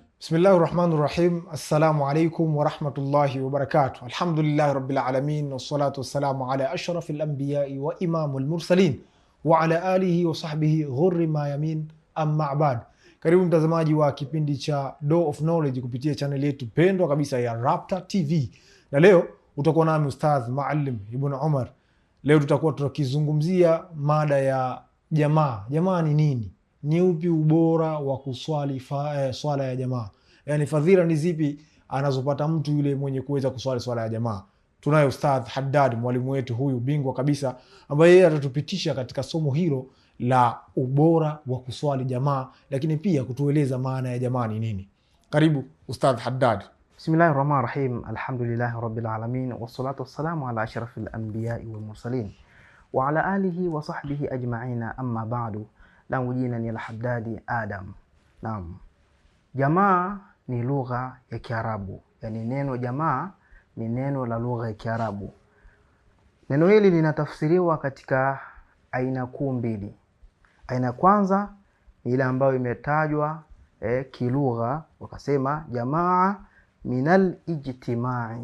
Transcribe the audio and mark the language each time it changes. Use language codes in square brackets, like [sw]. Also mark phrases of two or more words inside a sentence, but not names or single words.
[ar] بسم الله الرحمن الرحيم السلام عليكم ورحمة الله وبركاته. الحمد لله رب العالمين والصلاة والسلام على أشرف الأنبياء وإمام المرسلين وعلى آله وصحبه الغر الميامين أما بعد. [sw] Karibu mtazamaji wa kipindi cha Door of Knowledge kupitia channel yetu pendwa kabisa ya Rapta TV, na leo utakuwa nami Ustadh Maalim Ibn Umar. Leo tutakuwa tukizungumzia mada ya jamaa. Jamaa ni nini? Ni upi ubora wa kuswali swala ya jamaa? Yani fadhila ni zipi anazopata mtu yule mwenye kuweza kuswali swala ya jamaa? Tunaye Ustadh Haddad, mwalimu wetu huyu bingwa kabisa, ambaye yeye atatupitisha katika somo hilo la ubora wa kuswali jamaa, lakini pia kutueleza maana ya jamaa ni nini. Karibu Ustadh Haddad. [ar] بسم الله الرحمن الرحيم الحمد لله رب العالمين والصلاة والسلام على أشرف الأنبياء والمرسلين وعلى آله وصحبه أجمعين أما بعد. [sw] Langu jina ni Al-Haddadi Adam. Naam. Jamaa ni lugha ya Kiarabu. Yani neno jamaa ni neno la lugha ya Kiarabu. Neno hili linatafsiriwa katika aina kuu mbili. Aina kwanza ni ile ambayo imetajwa kilugha, wakasema jamaa [ar] من الاجتماع.